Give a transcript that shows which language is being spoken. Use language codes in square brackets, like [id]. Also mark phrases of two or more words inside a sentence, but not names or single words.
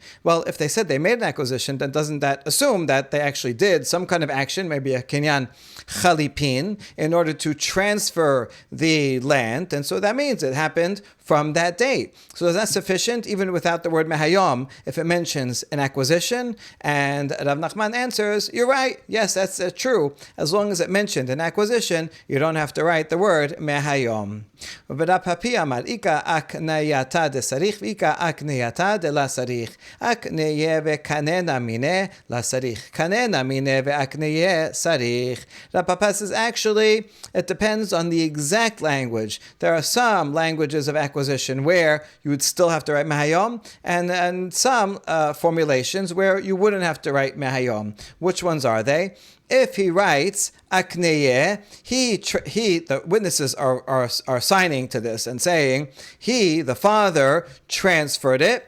[en] Well, if they said they made an acquisition, then doesn't that assume that they actually did some kind of action, maybe a [he] קניין חליפין, [en] in order to transfer the land? And so that means it happened from that date. So is that sufficient, even without the word mehayom, if it mentions an acquisition? And Rav Nachman answers, you're right, yes, that's true. As long as it mentioned an acquisition, you don't have to write the word mehayom. [arc] ורב פפי אמר איכא אקנייתא דצריך ואיכא אקנייתא דלא צריך. אקנייה וקנינא מיניה לא צריך. קנינא מיניה ואקנייה צריך. [en] Rav Papa says actually it depends on the exact language. There are some languages of acquisition where you would still have to write mehayom, and some formulations where you wouldn't have to write mehayom. Which ones are they? If he writes akneye, the witnesses are signing to this and saying he, the father, transferred it.